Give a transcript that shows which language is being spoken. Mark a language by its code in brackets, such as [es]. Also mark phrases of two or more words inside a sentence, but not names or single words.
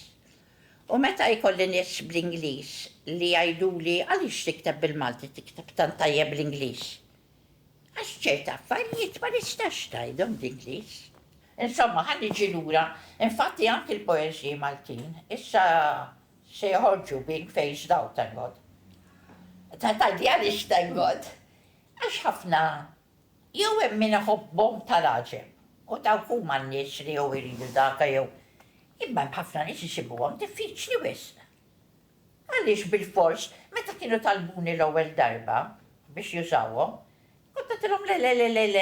[mt] U meta jkolli nies bl-Ingliż li jgħiduli għaliex tikteb bil-Malti tikteb tant tajjeb bl-Ingliż. Għax ċerta affarijiet ma nistax tgħidhom bl-Ingliż. Insomma, ħalli niġi lura, infatti anke l-poeżiji Maltin issa se joħorġu [en] being phased out, thank God. [mt] Tajdi għaliex [en] thank God. [mt] Għax ħafna jew hemm min iħobbhom tal-għaġeb u dawk huma n-nies li jew iridu daka jew imma hemm ħafna nies isibuhom diffiċli wisq. Għaliex bil-fors meta kienu talbuni l-ewwel darba biex jużawhom, kont qedtilhom le.